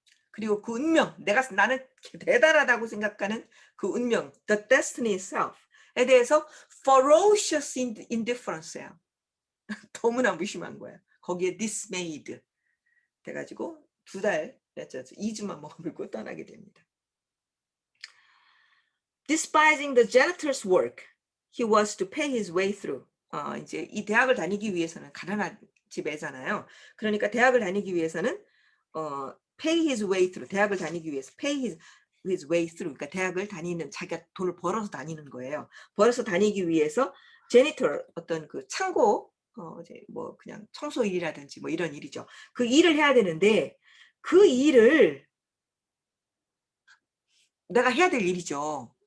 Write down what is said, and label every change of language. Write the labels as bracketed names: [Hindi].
[Korean] 그리고 그 운명, 나는 대단하다고 생각하는 그 운명, [English] the destiny itself [Korean] 에 대해서 [English] ferocious indifference [Korean] 야. 너무나 무심한 거야. 거기에 dismayed 돼가지고 2주만 머물고 떠나게 됩니다. [English] Despising the janitor's work, he was to pay his way through. [Korean] 이제 이 대학을 다니기 위해서는 가난한 집애잖아요. 그러니까 대학을 다니기 위해서는 [English] pay his way through. [Korean] 대학을 다니기 위해서 [English] pay his way through. [Korean] 그러니까 대학을 다니는 자기가 돈을 벌어서 다니는 거예요. 벌어서 다니기 위해서 janitor 어떤 그 창고 이제 뭐 그냥 청소 일이라든지 뭐 이런 일이죠. 그 일을 해야 되는데 그 일을 내가 해야 될 일이죠.